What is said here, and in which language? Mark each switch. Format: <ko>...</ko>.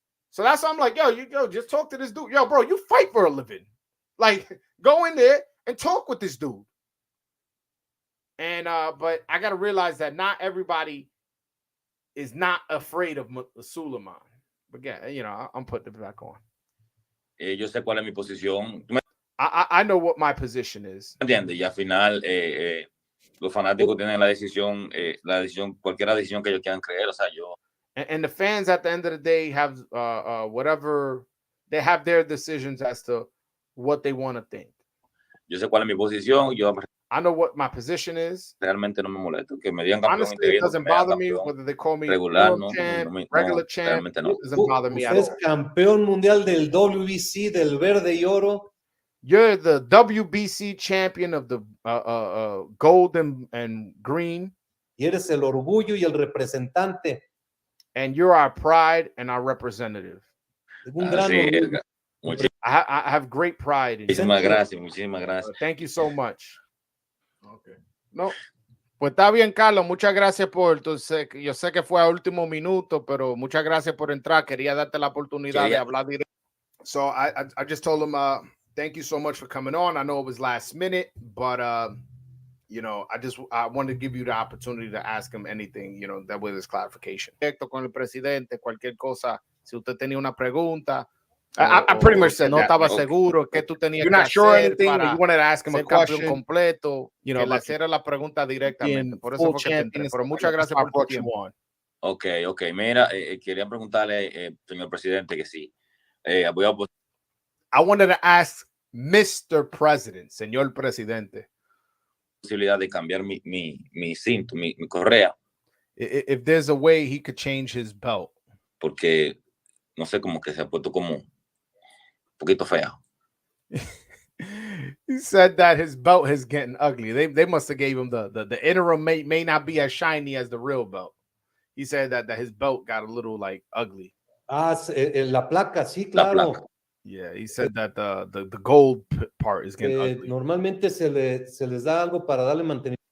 <en>So that's why I'm like, yo, just talk to this dude. Yo, bro, you fight for a living. Like, go in there and talk with this dude. And but I gotta realize that not everybody is not afraid of Sulaiman. But yeah, you know, I'm putting it back on.</en> <es>Yo sé cuál es mi posición.</es> <en>I know what my position is.</en> <es>¿Entiendes? Y al final los fanáticos tienen la decisión, cualquier decisión que ellos quieran creer. O sea, yo.</es> <en>And the fans at the end of the day have whatever, they have their decisions as to what they want to think.</en> <es>Yo sé cuál es mi posición.</es> <en>I know what my position is.</en> <es>Realmente no me molesta que me digan campeón.</es> <en>Honestly, it doesn't bother me whether they call me</en> <es>regular,</es> <en>regular champ.</en> <es>No.</es> <en>It doesn't bother me at all.</en> <es>Usted es campeón mundial del WBC del verde y oro.</es> <en>You're the WBC champion of the gold and green.</en> <es>Y eres el orgullo y el representante.</es> <en>And you're our pride and our representative.</en> <es>Un gran orgullo.</es> <en>I have great pride in you.</en> <es>Muchísimas gracias.</es> <en>Thank you so much. Okay.</en> <es>No, pues está bien, Carlos. Muchas gracias por yo sé que fue a último minuto, pero muchas gracias por entrar. Quería darte la oportunidad de hablar directo.</es> <en>So I just told him thank you so much for coming on. I know it was last minute, but you know, I wanted to give you the opportunity to ask him anything, you know, that with his clarification.</en> <es>Directo con el presidente, cualquier cosa, si usted tenía una pregunta.</es> <en>I pretty much said</en> <es>no estaba seguro que tú tenías.</es> <en>You're not sure anything. You wanted to ask him a question completo. You know,</en> <es>le hiciera la pregunta directamente. Por eso fue que te entré. Pero muchas gracias por tu tiempo.</es> <en>Okay.</en> <es>Mira, quería preguntarle, señor presidente, que sí.</es> <en>I wanted to ask Mr.</en> <es>President, señor presidente. Posibilidad de cambiar mi cinto, mi correa.</es> <en>If there's a way he could change his belt.</en> <es>Porque no sé, como que se ha puesto como poquito fea.</es> <en>He said that his belt is getting ugly. They must have gave him the interim may not be as shiny as the real belt. He said that his belt got a little like ugly.</en> <es>Ah, la placa, sí, La claro. placa.</es> <en>Yeah, he said that the gold part is getting ugly.</en> <es>Normalmente se les da algo para darle mantenimiento.</es>